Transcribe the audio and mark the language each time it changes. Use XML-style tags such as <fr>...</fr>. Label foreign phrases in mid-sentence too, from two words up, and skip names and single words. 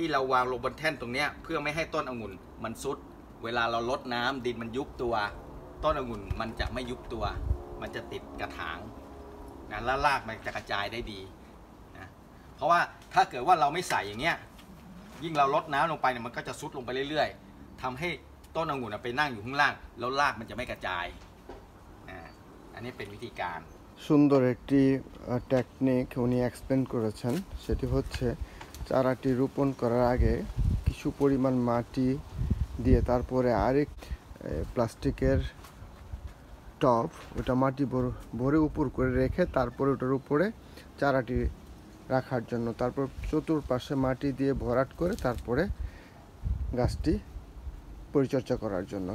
<th>เราวางลงบนแท่นตรงนี้เพื่อไม่ให้ต้นองุ่นมันซุดเวลาเราลดน้ำดินมันยุบตัวต้นองุ่นมันจะไม่ยุบตัวมันจะติดกระถางนะแล้วรากมันจะกระจายได้ดีนะเพราะว่าถ้าเกิดว่าเราไม่ใส่อย่างเงี้ยยิ่งเราลดน้ำลงไปเนี่ยมันก็จะซุดลงไปเรื่อยๆทำให้ต้นองุ่นไปนั่งอยู่ข้างล่างแล้วรากมันจะไม่กระจายอันนี้เป็นวิธีการ</th> <bn>সুন্দর একটি টেকনিক উনি এক্সপ্লেন করেছেন। সেটি হচ্ছে চারাটি রোপণ করার আগে কিছু পরিমাণ মাটি দিয়ে তারপরে আরেক প্লাস্টিকের টব ওটা মাটি ভরে উপর করে রেখে তারপরে ওটার উপরে চারাটি রাখার জন্য, তারপর চতুর্পাশে মাটি দিয়ে ভরাট করে তারপরে গাছটি পরিচর্যা করার জন্য।</bn>